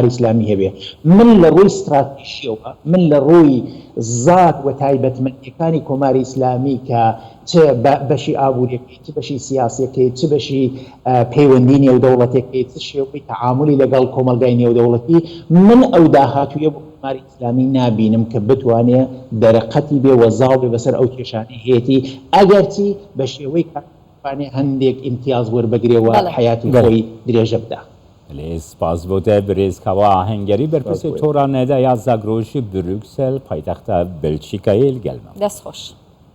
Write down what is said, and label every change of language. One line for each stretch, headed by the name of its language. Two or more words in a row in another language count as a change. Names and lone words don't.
Central Kurdish: ئیسلامی هەبێ من لە ڕووی استراتیژیەوە من لە ڕووی زات و تایبەتمەندیەکانی کۆماری ئیسلامی کە چ بەشی ئابووریەکەی چ بەشی سیاسیەکەی چ بەشی پەیوەندی نێودەوڵەتەکەی چ شێوەی تەعاملی لەگەڵ کۆمەلگای نێودەوڵەتی من ئەو داهاتوویە کۆماری ئیسلامی نابینم کە بتوانێت دەرەقەتی بێ وەزاڵ بێ بەسەر ئەو کێشانەی هەیەی ئەگەرچی بە شێوەی کاتوانێت هەندێک ئیمتیاز وەربگرێەوە حیاتی خۆی درێژە بدا. سپاس بۆ
Kurdish: te birêzkava ahenggerî berpirsê tora neda ya Zagrojî Brüksel paytexta Belçîkayê gelme. Dest xweş.